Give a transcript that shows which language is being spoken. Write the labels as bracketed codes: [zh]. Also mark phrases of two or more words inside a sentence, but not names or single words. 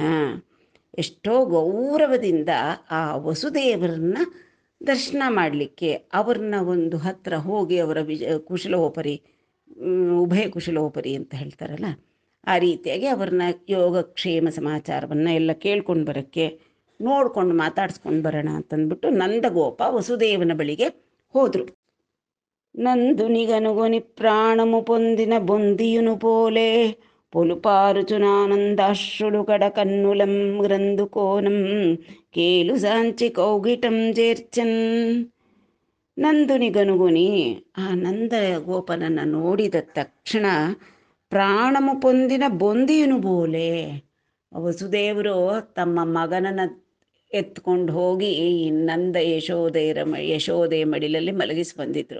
[kn] ಎಷ್ಟೋ ಗೌರವದಿಂದ ಆ ವಸುದೇವರನ್ನ ದರ್ಶನ ಮಾಡಲಿಕ್ಕೆ, ಅವ್ರನ್ನ ಒಂದು ಹತ್ತಿರ ಹೋಗಿ ಅವರ ಕುಶಲೋಪರಿ, ಉಭಯ ಕುಶಲೋಪರಿ ಅಂತ ಹೇಳ್ತಾರಲ್ಲ, ಆ ರೀತಿಯಾಗಿ ಅವ್ರನ್ನ ಯೋಗಕ್ಷೇಮ ಸಮಾಚಾರವನ್ನು ಎಲ್ಲ ಕೇಳ್ಕೊಂಡು ಬರೋಕ್ಕೆ, ನೋಡ್ಕೊಂಡು ಮಾತಾಡ್ಸ್ಕೊಂಡು ಬರೋಣ ಅಂತಂದ್ಬಿಟ್ಟು ನಂದಗೋಪ ವಸುದೇವನ ಬಳಿಗೆ ಹೋದರು. [te] నందునిగనుగొని ప్రాణము పొందిన బొందియును పోలే పొలుపారుచునానందాశ్రుడు కడ కన్నులం గ్రంథుకోనం కేలు సాంచి కౌగిటం చేర్చన్. [kn] ನಂದುನಿಗನುಗುನಿ, ಆ ನಂದ ಗೋಪನನ್ನು ನೋಡಿದ ತಕ್ಷಣ [te] ప్రాణము పొందిన బొందియును పోలె, [kn] ವಸುದೇವರು ತಮ್ಮ ಮಗನನ್ನು ಎತ್ಕೊಂಡು ಹೋಗಿ ನಂದ ಯಶೋದೆಯ ಮಡಿಲಲ್ಲಿ ಮಲಗಿಸಿ ಬಂದಿದ್ರು.